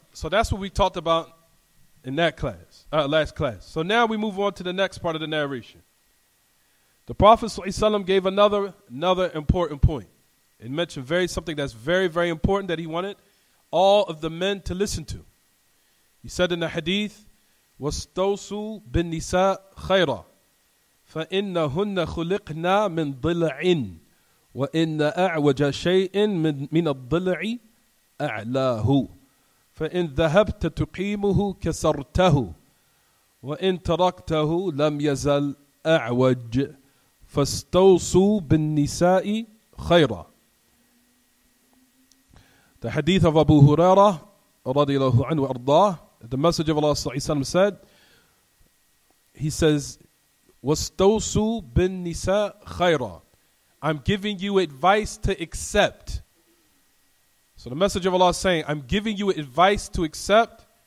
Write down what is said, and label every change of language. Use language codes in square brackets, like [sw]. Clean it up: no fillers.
[en] So that's what we talked about in that class, last class. So now we move on to the next part of the narration. The Prophet ﷺ gave another important point. It mentioned something that's very, very important that he wanted all of the men to listen to. He said in the hadith, [ar] وَاسْتَوْصُوا بِالنِّسَاءِ خَيْرًا فَإِنَّهُنَّ خُلِقْنَا مِنْ ضِلْعٍ وَإِنَّ أَعْوَجَ شَيْءٍ مِنَ الضِّلْعِ أَعْلَاهُ فَإِنْ ذَهَبْتَ تُقِيمُهُ كَسَرْتَهُ وَإِنْ تَرَكْتَهُ لَمْ يَزَلْ أَعْوَجْ فَاسْتَوْصُوا بِالنِّسَاءِ خَيْرًا. [en] The hadith of Abu Hurairah radiyallahu anhu ardah, the Messenger of Allah said, he says, [ar] وَاسْتَوْصُوا بِالنِّسَاءِ خَيْرًا. [en] I'm giving you advice to accept. So the Messenger of Allah is saying, I'm giving you advice to accept.